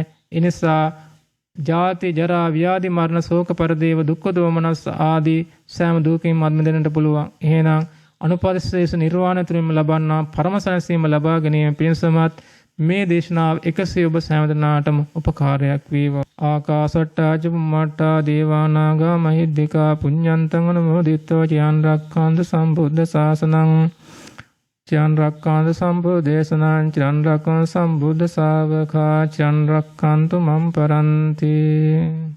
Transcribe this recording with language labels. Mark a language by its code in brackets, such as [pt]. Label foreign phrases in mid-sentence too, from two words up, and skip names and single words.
[si] ඒ නිසා ජාති ජරා ව්‍යාධි මරණ ශෝක පරිදේව දුක්ඛ දෝමනස් ආදී සෑම දුකින්ම අත්මිදෙන්නට පුළුවන්. එහෙනම් අනුපරිශේෂ නිර්වාණය තුළින්ම ලබන්නා පරම සැනසීම ලබා ගැනීම පිණිසමත් මේ දේශනාව එකසේ ඔබ සෑම දිනාටම උපකාරයක් වේවා. [pi] ආකාසට්ටා චුම්මට්ටා දේවානාගා මහිද්దికා පුඤ්ඤන්තං අනුමෝදිත्वा චියන් රක්ඛන්තු සම්බුද්ධ ශාසනං චියන් රක්ඛන්තු සම්බුද්ධ දේශනාං චියන් රක්ඛන්තු සම්බුද්ධ ශාවකා චියන් රක්ඛන්තු මම් පරන්ති.